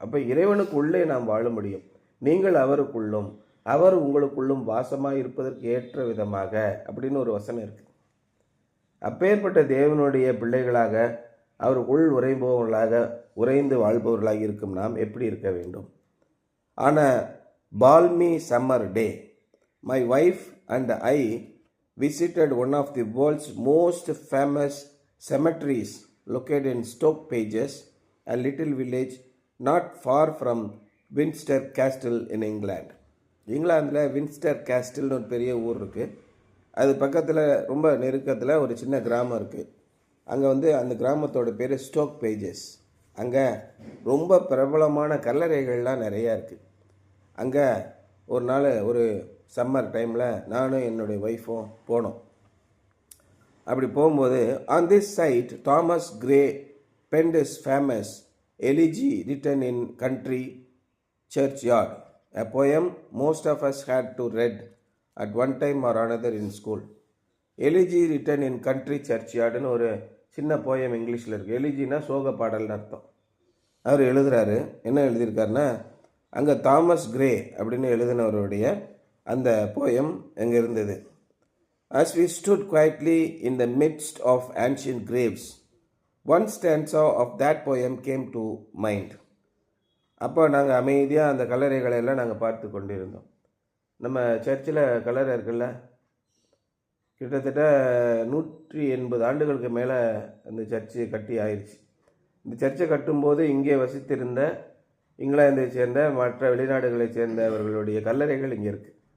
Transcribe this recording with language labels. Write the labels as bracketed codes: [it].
[ta] அப்போ இறைவனுக்குள்ளே நாம் வாழ முடியும். நீங்கள் அவருக்குள்ளும் அவர் உங்களுக்குள்ளும் வாசமாக இருப்பதற்கு ஏற்ற விதமாக அப்படின்னு ஒரு வசனம் இருக்குது. அப்பேற்பட்ட தேவனுடைய பிள்ளைகளாக, அவருக்குள் உறைந்து வாழ்பவர்களாக இருக்கும் நாம் எப்படி இருக்க வேண்டும்? [en] On a balmy summer day, my wife and I visited one of the world's most famous cemeteries located in Stoke Pages, a little village not far from Windsor Castle in England. [ta] இங்கிலாந்தில் Windsor கேஸ்டில்னு ஒரு பெரிய ஊர் இருக்குது. அது பக்கத்தில் ரொம்ப நெருக்கத்தில் ஒரு சின்ன கிராமம் இருக்குது. அங்கே அந்த கிராமத்தோட பேர் ஸ்டோக் பேஜஸ். அங்கே ரொம்ப பிரபலமான கல்லறைகள்லாம் நிறையா இருக்குது. அங்கே ஒரு நாள் ஒரு சம்மர் டைமில் நானும் என்னுடைய ஒய்ஃபும் போனோம். அப்படி போகும்போது [en] On this side Thomas Gray penned his famous elegy written in country churchyard, a poem most of us had to read at one time or another in school. [ta] Elegy written in country churchyardனு ஒரு சின்ன poem இங்கிலீஷில் இருக்குது. எலிஜினா சோக பாடல்னு அர்த்தம். அவர் எழுதுகிறாரு. என்ன எழுதியிருக்காருன்னா, அங்கே Thomas grey அப்படின்னு எழுதினவருடைய அந்த போயம் அங்கே இருந்தது. [en] As we stood quietly in the midst of ancient graves, one stanza of that poem came to mind. [ta] அப்போ நாங்கள் அமைதியாக அந்த கல்லறைகளை எல்லாம் நாங்கள் பார்த்து கொண்டிருந்தோம். நம்ம சர்ச்சில் கல்லறை இருக்குல்ல, கிட்டத்தட்ட 180 ஆண்டுகளுக்கு மேலே அந்த சர்ச்சு கட்டி ஆயிடுச்சு. இந்த சர்ச்சை கட்டும்போது இங்கே வசித்திருந்த இங்கிலாந்தை சேர்ந்த மற்ற வெளிநாடுகளை சேர்ந்தவர்களுடைய கல்லறைகள் இங்கே இருக்குது.